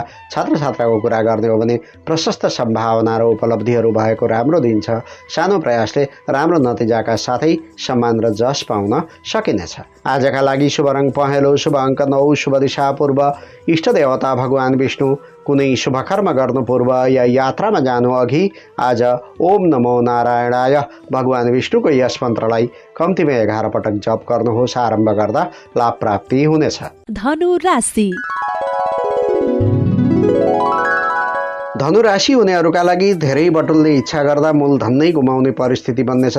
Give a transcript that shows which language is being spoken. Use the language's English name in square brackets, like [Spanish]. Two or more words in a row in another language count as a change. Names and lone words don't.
[Nepali] छात्र छात्राको कुरा गर्ने हो भने प्रशस्त सम्भावना र उपलब्धिहरू भएको राम्रो दिन छ। सानो प्रयासले राम्रो नतिजाका साथै सम्मान र जस पाउन सकिनेछ। आजका लागि शुभ रङ पहेँलो, शुभ अङ्क 9, शुभ दिशा पूर्व, इष्ट देवता भगवान विष्णु। कुनै शुभ कर्म गर्नु पूर्व या यात्रामा जानु अघि आज [Sanskrit] ओम नमो नारायणाय [Nepali] भगवान विष्णुको यस मन्त्रलाई कम्तीमा 11 पटक जप गर्नुहोस्। आरम्भ गर्दा लाभ प्राप्ति हुनेछ। धनु राशि। धनु राशि हुनेहरूका लागि धेरै बटुल्ने इच्छा गर्दा मूलधन नै गुमाउने परिस्थिति बन्नेछ।